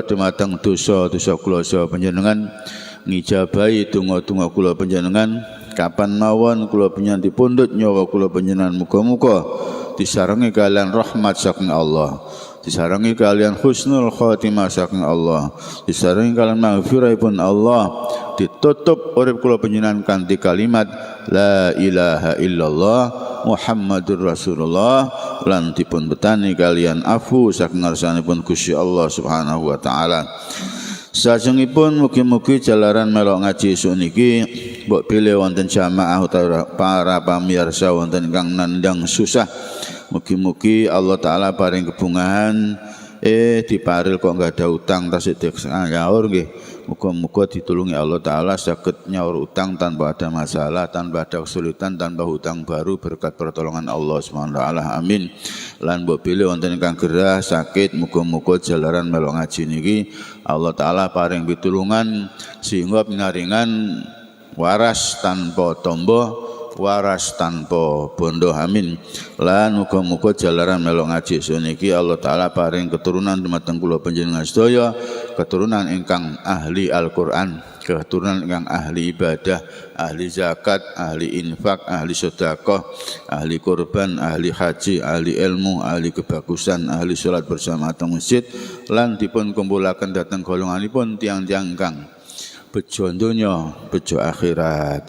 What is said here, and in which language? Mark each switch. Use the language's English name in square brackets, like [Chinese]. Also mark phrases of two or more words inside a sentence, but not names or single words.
[Javanese] dumateng dosa-dosa kula saha panjenengan, ngijabahi donga-donga kula panjenengan kapan mawon kula panjenengan dipundhut nyawa kula panjenengan, muga-muga disarengi kalian rahmat saking Allah, disarengi kalian [Arabic] حسن الخاتمة [Javanese] saking Allah, disarengi kalian maghfirahipun Allah, ditutup urip kula panjenengan kanthi kalimat [Arabic] لا إله إلا الله محمد رسول الله [Javanese] lan dipun betani kalian afu saking ngarsanipun Gusti Allah [Arabic] سبحانه وتعالى. [Javanese] Sajengipun mugi-mugi jalaran melok ngaji esuk niki mbok pilih wonten jamaah utawa para pamirsa wonten ingkang nandang susah. Mugi-mugi Allah taala paring kebungahan diparil kok [Indonesian] enggak ada utang [Javanese] tasih ngaur nggih. Muga-muga ditulungi Allah Ta'ala saged nyaur utang [Indonesian] tanpa ada masalah, tanpa ada kesulitan, tanpa hutang baru berkat pertolongan Allah [Arabic] سبحانه وتعالى. [Indonesian] Amin. [Javanese] Lan mbok pilih wonten ingkang gerah sakit, muga-muga jalaran melu ngaji niki Allah Ta'ala paring pitulungan sehingga pinaringan waras tanpa tombo, waras tanpa bondo. Amin. Lan muga-muga jalaran melok ngaji suniki Allah Ta'ala paring keturunan dumateng kula panjenengan sedaya, keturunan ingkang ahli Al-Qur'an, keturunan ingkang ahli ibadah, ahli zakat, ahli infak, ahli sedekah, ahli kurban, ahli haji, ahli ilmu, ahli kebagusan, ahli salat bersama teng masjid, lan dipun kumpulaken dhateng golonganipun tiang-tiang ingkang bejo donya, bejo akhirat.